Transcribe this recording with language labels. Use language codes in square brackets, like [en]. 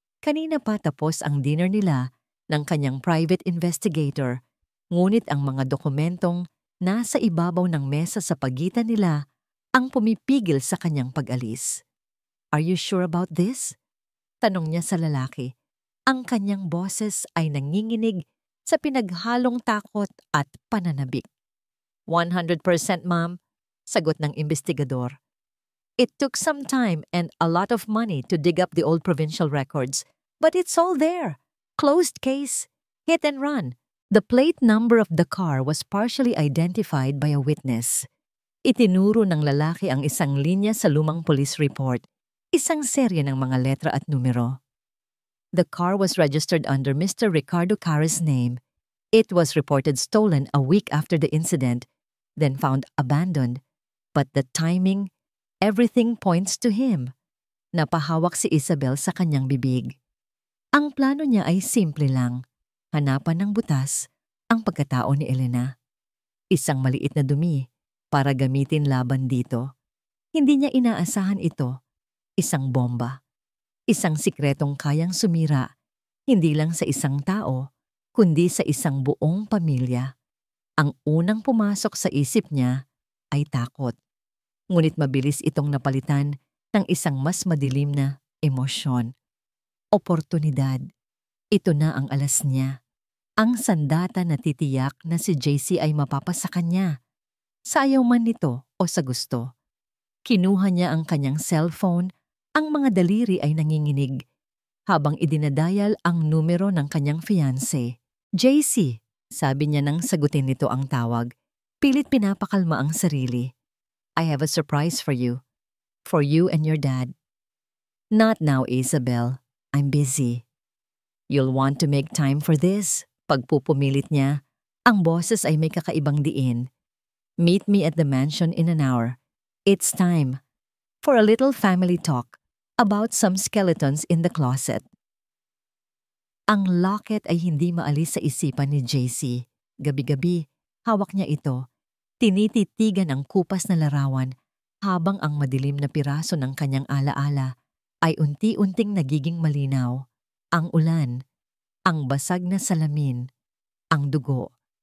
[tl] Kanina pa tapos ang dinner nila ng kanyang private investigator, ngunit ang mga dokumentong nasa ibabaw ng mesa sa pagitan nila ang pumipigil sa kanyang pag-alis. [en] "Are you sure about this?" [tl] Tanong niya sa lalaki. Ang kanyang boses ay nanginginig sa pinaghalong takot at pananabik. 100% ma'am, sagot ng investigador. [en] "It took some time and a lot of money to dig up the old provincial records, but it's all there. Closed case, hit and run." The plate number of the car was partially identified by a witness. [tl] Itinuro ng lalaki ang isang linya sa lumang police report, isang serye ng mga letra at numero. [en] The car was registered under Mr. Ricardo Carre's name. It was reported stolen a week after the incident, then found abandoned. But the timing, everything points to him. [tl] Napahawak si Isabel sa kanyang bibig. Ang plano niya ay simple lang. Hanapan ng butas ang pagkatao ni Elena. Isang maliit na dumi para gamitin laban dito. Hindi niya inaasahan ito. Isang bomba. Isang sikretong kayang sumira, hindi lang sa isang tao, kundi sa isang buong pamilya. Ang unang pumasok sa isip niya ay takot. Ngunit mabilis itong napalitan ng isang mas madilim na emosyon. Oportunidad. Ito na ang alas niya. Ang sandata na titiyak na si JC ay mapapasa kanya. Sa ayaw man nito o sa gusto. Kinuha niya ang kanyang cellphone, ang mga daliri ay nanginginig, habang idinadayal ang numero ng kanyang fiancé. "JC," sabi niya nang sagutin nito ang tawag. Pilit pinapakalma ang sarili. [en] I have a surprise for you. For you and your dad. Not now, Isabel. I'm busy. You'll want to make time for this. [tl] Pagpupumilit niya, ang boses ay may kakaibang diin. [en] Meet me at the mansion in an hour. It's time for a little family talk about some skeletons in the closet. [tl] Ang locket ay hindi maalis sa isipan ni JC. Gabi-gabi, hawak niya ito. Tinititigan ang kupas na larawan habang ang madilim na piraso ng kanyang alaala ay unti-unting nagiging malinaw. Ang ulan, ang basag na salamin, ang dugo.